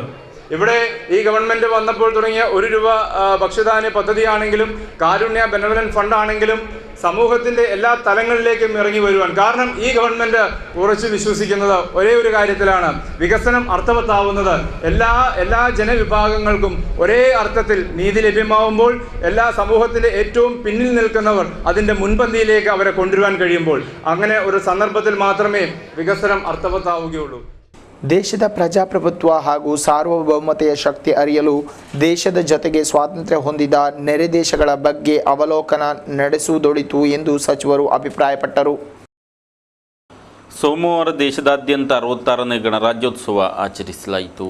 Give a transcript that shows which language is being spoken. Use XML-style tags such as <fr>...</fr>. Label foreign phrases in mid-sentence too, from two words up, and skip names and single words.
<ml>ഇവിടെ ഈ ഗവൺമെൻറ് വന്നപ്പോൾ തുടങ്ങിയ 1 രൂപ ഭക്ഷ്യധാന്യ പദ്ധതിയാണെങ്കിലും കാരുണ്യ ബെനവലന്റ് ഫണ്ടാണെങ്കിലും സമൂഹത്തിൻ്റെ എല്ലാ തലങ്ങളിലേക്കും ഇറങ്ങി വരുവാൻ കാരണം ഈ ഗവൺമെൻറ് ഉറച്ചു വിശ്വസിക്കുന്നത് ഒരേ ഒരു കാര്യത്തിലാണ്. വികസനം അർത്ഥവത്താവുന്നത് എല്ലാ ജനവിഭാഗങ്ങൾക്കും ഒരേ അർത്ഥത്തിൽ നീതി ലഭ്യമാവുമ്പോൾ എല്ലാ സമൂഹത്തിൻ്റെ ഏറ്റവും പിന്നിൽ നിൽക്കുന്നവർ അതിൻ്റെ മുൻപന്തിയിലേക്ക് അവരെ കൊണ്ടുവരാൻ കഴിയുമ്പോൾ അങ്ങനെ ഒരു സന്ദർഭത്തിൽ മാത്രമേ വികസനം അർത്ഥവത്താവുകയുള്ളൂ.</ml> <kn>ದೇಶದ ಪ್ರಜಾಪ್ರಭುತ್ವ ಹಾಗೂ ಸಾರ್ವಭೌಮತೆಯ ಶಕ್ತಿ ಅರಿಯಲು ದೇಶದ ಜೊತೆಗೆ ಸ್ವಾತಂತ್ರ್ಯ ಹೊಂದಿದ ನೆರೆ ದೇಶಗಳ ಬಗ್ಗೆ ಅವಲೋಕನ ನಡೆಸುವುದೊಳಿತು ಎಂದು ಸಚಿವರು ಅಭಿಪ್ರಾಯಪಟ್ಟರು. ಸೋಮವಾರ ದೇಶದಾದ್ಯಂತ 66ನೇ ಗಣರಾಜ್ಯೋತ್ಸವ ಆಚರಿಸಲಾಯಿತು.</kn>